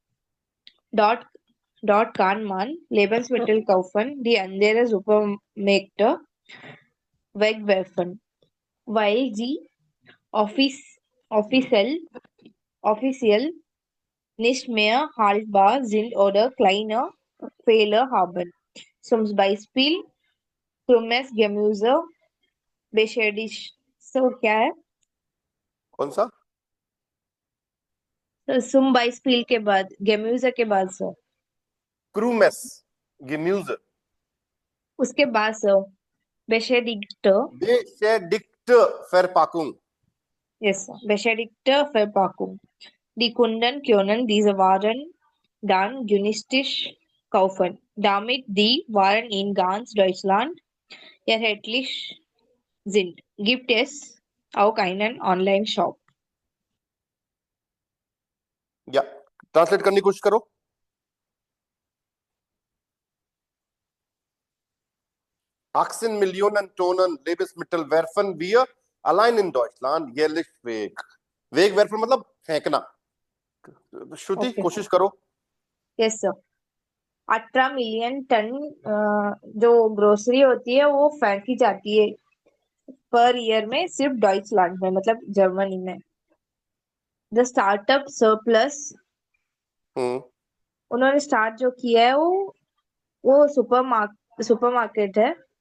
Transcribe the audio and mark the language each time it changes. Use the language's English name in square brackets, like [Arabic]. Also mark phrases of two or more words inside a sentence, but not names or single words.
[German] Dort kann man Lebensmittel kaufen, die andere Supermärkte wegwerfen, weil sie offiziell nicht mehr haltbar sind oder kleine Fehler haben. Zum Beispiel krummes Gemüse, beschädigt. [Hindi] So क्या है? कौन सा? [German] Zum Beispiel [Hindi] के बाद Gemüse के बाद सो [German] krummes Gemüse. [Hindi] उसके बाद सो [German] Beschädigte Verpackung. Yes, beschädigte Verpackung. Die Kunden können diese Waren dann günstig kaufen, damit die Waren in ganz Deutschland erhältlich sind. Gibt es auch einen Online-Shop? [Hindi] या ट्रांसलेट करने की कोशिश करो. [German] 18 Millionen Tonnen Lebensmittel werfen wir allein in Deutschland jährlich weg. [Hindi] Wegwerfen मतलब फेंकना. श्रुति Okay. कोशिश करो. [English] Yes, sir. [Hindi] 18 मिलियन टन जो ग्रोसरी होती है वो फेंकी जाती है [English] per year [Hindi] में सिर्फ डॉइचलैंड में, मतलब जर्मनी में. [English] the startup [Hindi] सरप्लस, उन्होंने स्टार्ट जो किया है वो सुपरमार्केट है.